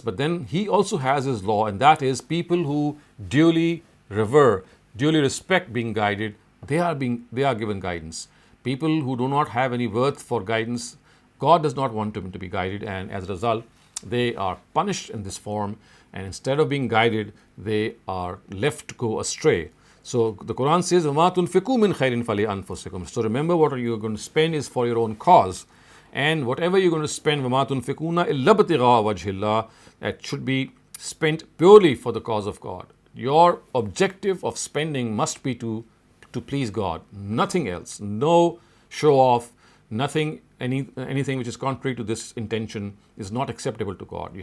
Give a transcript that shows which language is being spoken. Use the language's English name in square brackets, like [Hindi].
[English] But then He also has His law, and that is people who duly revere, duly respect being guided, they are given guidance. People who do not have any worth for guidance, God does not want them to be guided, and as a result, they are punished in this form, and instead of being guided, they are left to go astray. So the Quran says, [Arabic] وَمَا تُنْفِقُوا مِنْ خَيْرٍ فَلِأَنفُسِكُمْ. [English] So remember, what you're going to spend is for your own cause, and whatever you're going to spend, [Arabic] وَمَا تُنْفِقُونَ إِلَّا ابْتِغَاءَ وَجْهِ اللَّهِ, [English] that should be spent purely for the cause of God. Your objective of spending must be to please God, nothing else. No show off, nothing, anything which is contrary to this intention is not acceptable to God.